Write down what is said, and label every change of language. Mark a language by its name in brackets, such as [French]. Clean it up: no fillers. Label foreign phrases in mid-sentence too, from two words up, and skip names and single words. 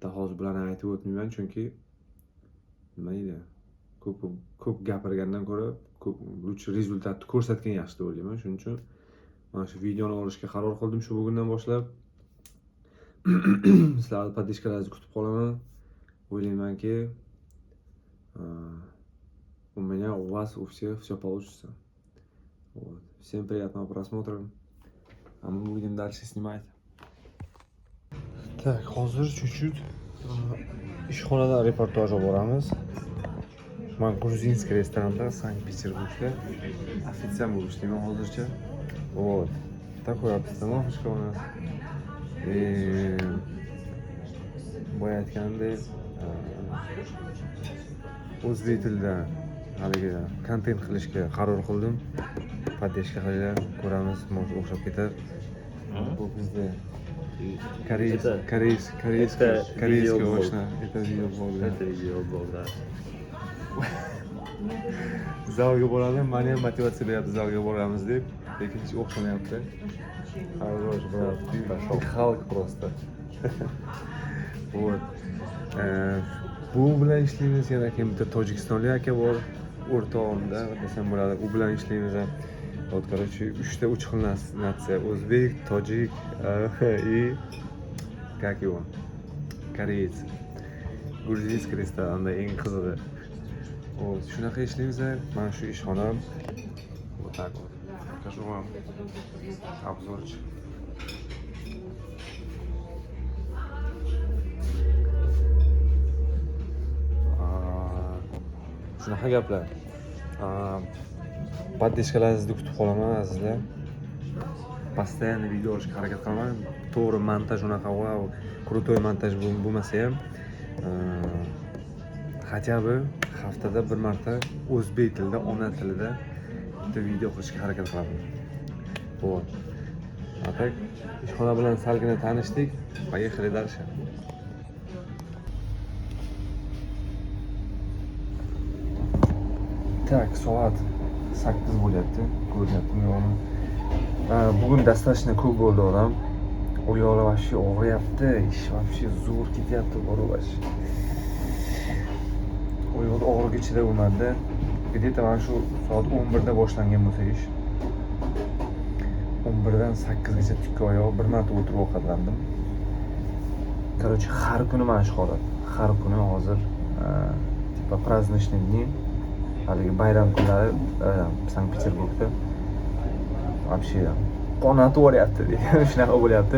[Uzbek] Hozir bular aytib o'tmayman, chunki nima edi? Ko'p gapirgandan ko'ra, ko'p lучше rezultatni ko'rsatgan yaxshi deb o'ylayman. Shuning uchun mana shu videoni olishga qaror qildim shu bugundan boshlab. Sizlarni podpishkalaringizni kutib qolaman. O'ylaymanki, [Russian] у меня, у вас, у всех все получится. Вот. Всем приятного просмотра. А мы будем дальше снимать. [Uzbek] Так, hozir чуть-чуть ishxonada reportaj olib boramiz. Men gruzinskiy restoranda Sankt-Peterburgda ofitsiant bo'lib ishlayman hozircha. [Russian] Вот. Такой обстановочка у нас. [Uzbek] И boya aytganimdek, o'zbek tilida haligi kontent qilishga qaror qildim. Поддержка qilinglar, ko'ramiz, может o'xshab ketar. Bu bizda корейский oshna. [Russian] Это видеоблог, да. [Uzbek] Zalga boradi, meni ham motivatsiya beradi zalga boramiz deb. lekin hech o'xshamayapti. Хорош, брат, ты Халк просто. Вот. Bu bilan ishlaymiz, yana keyin bitta tojikistonlik aka bor, o'rtog'imda desam bo'ladi. U bilan ishlaymiz. [Russian] Вот, короче, [Uzbek] 3 xil natsiya: o'zbek, tojik [Russian] и как его? [Uzbek] Koreys. Gruzинskiy restoranda eng qizig'i. Вот, shunaqa ishlaymiz. Mana shu ishxonam. [Russian] Вот так вот. Покажу вам обзорчик. [Uzbek] Shunaqa gaplar. Podpishkalarni kutib qolaman azizlar. Постоянно video olishga harakat qilaman. To'g'ri montaj unaqa wow, krutoy montaj bo'lmasa ham, [Russian] хотя бы [Uzbek] haftada bir marta o'zbek tilida, ona tilida bitta video qilishga harakat qilaman. [Russian] Вот. А так, [Uzbek] ishxona bilan salgina tanishdik. [Russian] Поехали дальше. Так, [Uzbek] soat 8 bo'lyapti. Ko'ryaptimi yo'qmi? Bugun dastlashni ko'p bo'ldi odam. Oyoqlar вообще og'riyapti. Ish вообще zo'r ketyapti, borobash. Oyoq og'rigi ichida bo'lmadi. Где-то mana shu soat 11 da boshlangan bo'lsa ish. 11 dan 8 gacha tikka oyoq bir marta o'tirib ovqatlandim. Короче, har kuni mana shu holat. Har kuni hozir [Russian] типа праздничный дни, [Uzbek] haligi bayram kunlari Sankt-Peterburgda вообще qonatib o'ryapti, shunaqa bo'lyapti.